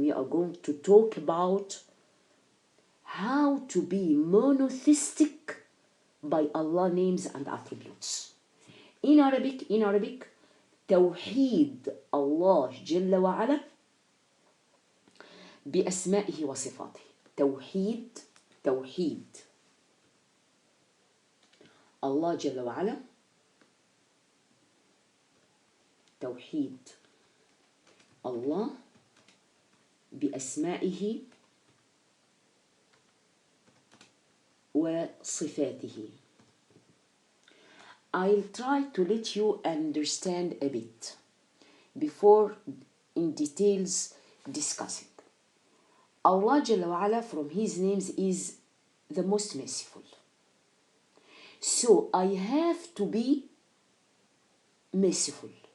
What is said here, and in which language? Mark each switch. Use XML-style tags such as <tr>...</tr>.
<en>We are going to talk about how to be monotheistic by Allah names and attributes. In Arabic,</en> <ar>Tawhid Allah Jalla wa Ala بأسمائه وصفاته. توحيد الله جل وعلا، توحيد الله بأسمائه وصفاته.</ar> <en>I'll try to let you understand a bit before in details discussing. Allah Jalla wa Ala, from His names, is the most merciful. So I have to be merciful.</en>